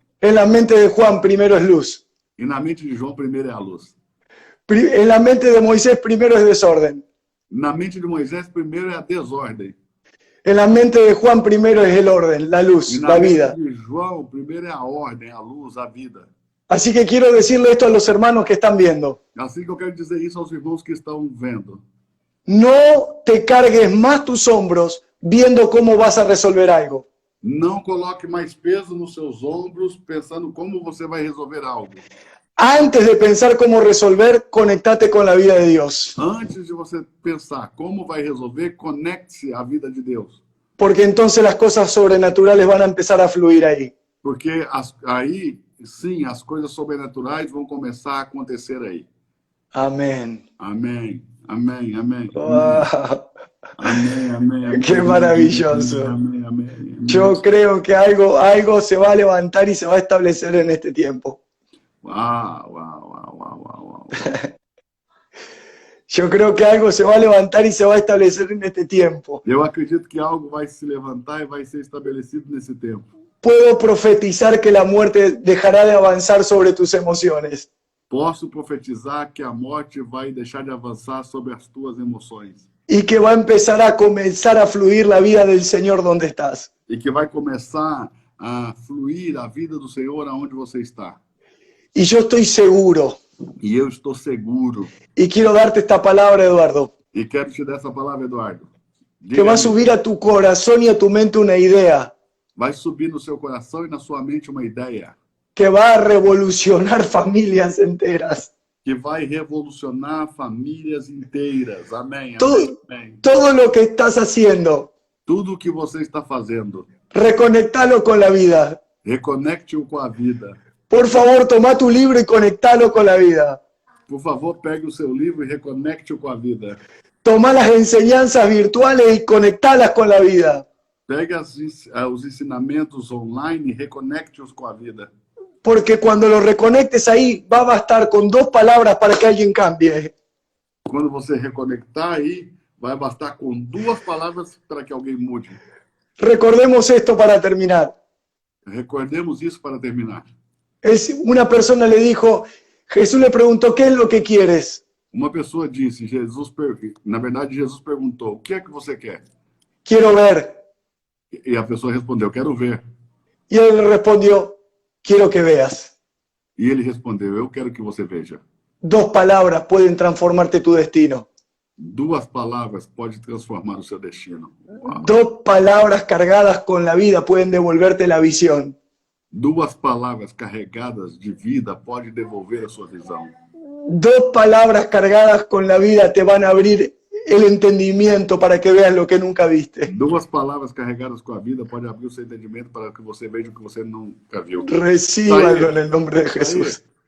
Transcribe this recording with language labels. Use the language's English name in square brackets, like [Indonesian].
[Spanish] En la mente de Juan, primero es luz. [Portuguese] E na mente de João, primeiro é a luz. [Spanish] En la mente de Moisés, primero es desorden. [Portuguese] Na mente de Moisés, primeiro é a desordem. [Spanish] En la mente de Juan, primero es el orden, la luz, [Portuguese] E na [Spanish] la [Portuguese] mente [Spanish] vida. [Portuguese] de João, primeiro é a ordem, a luz, a vida. [Spanish] Así que quiero decirle esto a los hermanos que están viendo. [Portuguese] Assim que eu quero dizer isso aos irmãos que estão vendo. [Spanish] No te cargues más tus hombros viendo cómo vas a resolver algo. [Portuguese] Não coloque mais peso nos seus ombros pensando como você vai resolver algo. [Spanish] Antes de pensar cómo resolver, conectate con la vida de Dios. [Portuguese] Antes de você pensar como vai resolver, conecte-se à vida de Deus. [Spanish] Porque entonces las cosas sobrenaturales van a empezar a fluir ahí. [Portuguese] Porque aí, sim, as coisas sobrenaturais vão começar a acontecer aí. [Spanish] Amén. [Portuguese] Amém, amém, amém. Wow. Amém, amém, amém. [Spanish] Qué maravilloso. [Portuguese] Amém, amém, amém. [Spanish] Yo creo que algo se va a levantar y se va a establecer en este tiempo. Uau, uau, uau, uau, uau, uau. Yo creo que algo se va a levantar y se va a establecer en este tiempo. [Portuguese] Eu acredito que algo vai se levantar e vai ser estabelecido nesse tempo. [Spanish] Puedo profetizar que la muerte dejará de avanzar sobre tus emociones. [Portuguese] Posso profetizar que a morte vai deixar de avançar sobre as tuas emoções. [Spanish] Y que va a comenzar a fluir la vida del Señor donde estás. [Portuguese] E que vai começar a fluir a vida do Senhor aonde você está. [Spanish] Y yo estoy seguro, [Portuguese] E eu estou seguro. [Spanish] y quiero darte esta palabra, Eduardo, [Portuguese] E quero te dar essa palavra, Eduardo. [Spanish] que va a subir a tu corazón y a tu mente una idea [Portuguese] Vai subir no seu coração e na sua mente uma ideia [Spanish] que va a revolucionar familias enteras. [Portuguese] que vai revolucionar famílias inteiras. Amém, amém, [Spanish] Todo, [Portuguese] amém. [Spanish] todo lo que estás haciendo, [Portuguese] Tudo o que você está fazendo, [Spanish] reconectalo con la vida. [Portuguese] reconecte-o com a vida. [Spanish] Por favor, toma tu libro y conectalo con la vida. [Portuguese] Por favor, pegue o seu livro e reconecte-o com a vida. [Spanish] Toma las enseñanzas virtuales y conectalas con la vida. [Portuguese] Pegue os ensinamentos online e reconecte-os com a vida. [Spanish] Porque cuando lo reconectes ahí, va a bastar con 2 palabras para que alguien cambie. [Portuguese] Quando você reconectar aí, vai bastar com 2 palavras para que alguém mude. [Spanish] Recordemos esto para terminar. [Portuguese] Recordemos isso para terminar. [Spanish] Una persona le dijo, Jesús le preguntó, ¿qué es lo que quieres? [Portuguese] Uma pessoa disse, na verdade, Jesus perguntou, o que é que você quer? [Spanish] Quiero ver. [Portuguese] E a pessoa respondeu, quero ver. [Spanish] Y él respondió, quiero que veas. [Portuguese] E ele respondeu, eu quero que você veja. [Spanish] 2 palabras pueden transformarte tu destino. [Portuguese] 2 palavras podem transformar o seu destino. Uau. [Spanish] 2 palabras cargadas con la vida pueden devolverte la visión. [Portuguese] 2 palavras carregadas de vida podem devolver a sua visão. [Spanish] 2 palabras cargadas con la vida te van a abrir el entendimiento para que veas lo que nunca viste. [Portuguese] 2 palavras carregadas com a vida podem abrir o seu entendimento para que você veja o que você nunca viu. [Spanish] Recíbalo en el nombre de Jesús.